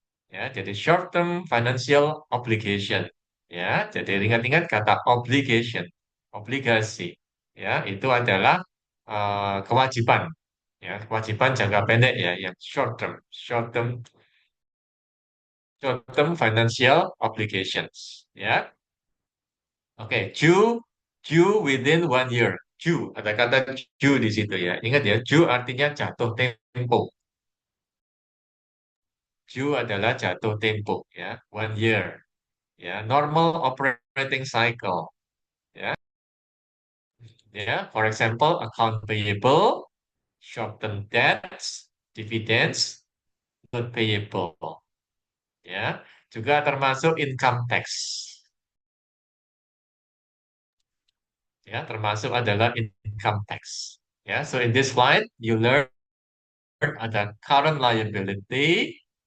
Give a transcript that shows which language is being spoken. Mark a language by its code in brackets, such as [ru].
[id] Ya, jadi [en] short term financial obligation. [id] Ya, jadi ingat-ingat kata obligation, obligasi. Ya, itu adalah kewajiban. Ya, kewajiban jangka pendek ya, yang [en] short term financial obligations. Ya, oke, due within 1 year. [id] Due, ada kata due di situ ya. Ingat ya, due artinya jatuh tempo. Due adalah jatuh tempo ya, 1 year. [en] Ya, normal operating cycle. Ya, ya. For example, account payable, short-term debts, dividends, note payable. [id] Ya, juga termasuk income tax. Ya, termasuk adalah income tax. [en] Ya, so in this slide you learn [id] ada [en] current liability.